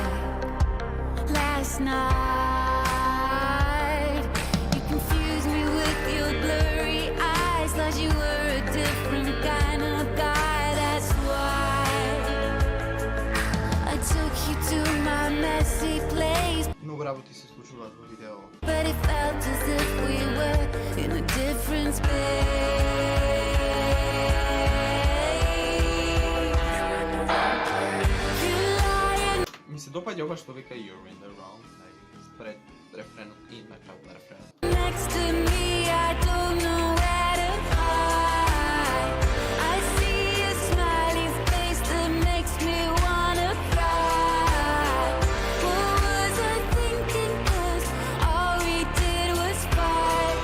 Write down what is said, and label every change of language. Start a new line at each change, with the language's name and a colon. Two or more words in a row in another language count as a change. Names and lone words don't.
English: Last night you confused me with your blurry eyes. Thought you were a different kind of guy, that's why I took you to my messy place.
Macedonian: Многу работи се случуваат во видео.
English: But it felt as if we were in a different space. You're lying
Macedonian: Ми се допаѓа ова што вика
English: You're in the wrong place
Macedonian: пред рефренот и на крајот на рефренот.
English: next to me, I don't know where to hide. I see a smiley face that makes me wanna cry. What was I thinking? 'Cause all we did was fight.